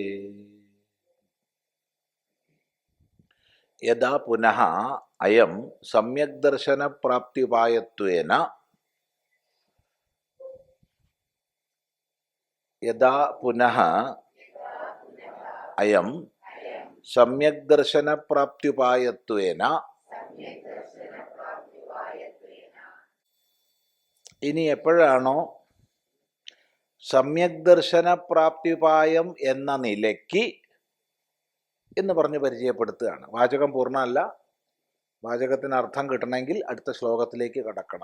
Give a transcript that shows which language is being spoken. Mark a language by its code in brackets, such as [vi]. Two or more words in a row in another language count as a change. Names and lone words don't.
[sa] यदा पुनः अयं सम्यक् दर्शन प्राप्त्युपायत्वेन यदा पुनः अयं सम्यक् दर्शन प्राप्त्युपायत्वेन [ml] ഇനി എപ്പോഴാണോ [sa] സമ്യക് ദർശന പ്രാപ്തിപായം [ml] എന്ന നിലയ്ക്ക് എന്ന് പറഞ്ഞ് പരിചയപ്പെടുത്തുകയാണ്. വാചകം പൂർണ്ണമല്ല. വാചകത്തിന് അർത്ഥം കിട്ടണമെങ്കിൽ അടുത്ത ശ്ലോകത്തിലേക്ക് കടക്കണം.